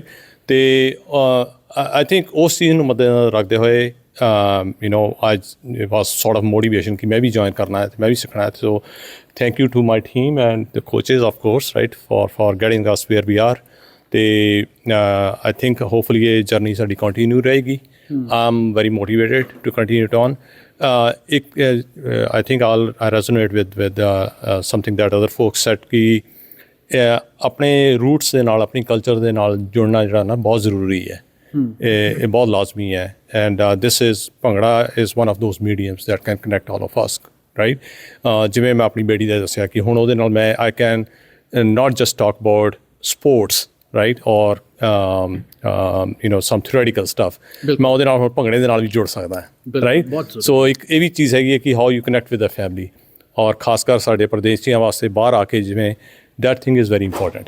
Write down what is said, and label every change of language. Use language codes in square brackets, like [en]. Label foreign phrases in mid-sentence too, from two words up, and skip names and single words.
[pa] ਅਤੇ [en] I think [pa] ਉਸ ਚੀਜ਼ ਨੂੰ ਮੱਦੇਨਜ਼ਰ ਰੱਖਦੇ ਹੋਏ [en] you know [pa] ਅੱਜ [en] was sort of motivation [pa] ਕਿ ਮੈਂ ਵੀ ਜੁਆਇਨ ਕਰਨਾ ਹੈ ਅਤੇ ਮੈਂ ਵੀ ਸਿੱਖਣਾ ਹੈ। [en] So thank you to my team and the coaches of course, right, for getting us where we are. [pa] ਅਤੇ [en] I think hopefully [pa] ਇਹ ਜਰਨੀ ਸਾਡੀ ਕੰਟੀਨਿਊ ਰਹੇਗੀ। [en] I'm very motivated to continue it on. I think I resonate with something that other folks said [hi] कि अपने [pa] roots ਦੇ ਨਾਲ ਆਪਣੀ culture ਦੇ ਨਾਲ ਜੁੜਨਾ ਜਿਹੜਾ ਨਾ ਬਹੁਤ ਜ਼ਰੂਰੀ ਹੈ, ਇਹ ਬਹੁਤ ਲਾਜ਼ਮੀ ਹੈ। [en] And this is Bhangra is one of those mediums that can connect all of us, right? [pa] ਜਿਵੇਂ ਮੈਂ ਆਪਣੀ ਬੇਟੀ ਦਾ ਦੱਸਿਆ ਕਿ ਹੁਣ ਉਹਦੇ ਨਾਲ ਮੈਂ [en] I can not just talk about sports, right, or you know some theoretical stuff, [pa] ਮੈਂ ਉਹਦੇ ਨਾਲ ਹੁਣ ਭੰਗੜੇ ਦੇ ਨਾਲ ਵੀ ਜੁੜ ਸਕਦਾ ਹਾਂ, ਰਾਈਟ। ਸੋ ਇੱਕ ਇਹ ਵੀ ਚੀਜ਼ ਹੈਗੀ ਹੈ ਕਿ [en] how you connect with the family, [pa] ਔਰ ਖਾਸ ਕਰ ਸਾਡੇ ਪ੍ਰਦੇਸ਼ੀਆਂ ਵਾਸਤੇ ਬਾਹਰ ਆ ਕੇ ਜਿਵੇਂ [en] that thing is very important.